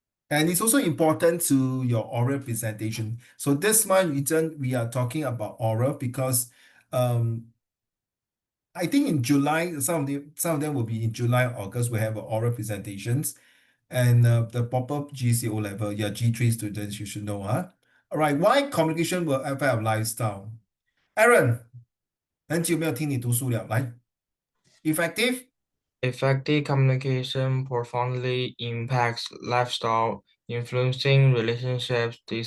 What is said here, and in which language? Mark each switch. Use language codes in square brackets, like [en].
[en] And it's also important to your oral presentation. So this month, we are talking about oral because I think in July, some of them will be in July, August, we have oral presentations. And the pop-up GCO level, yeah, G3 students, you should know, huh? All right, why communication will affect our lifestyle? [zh] Aaron, 很久没有听你读书了，来 effective. [en] Effective communication profoundly impacts lifestyle, influencing relationships,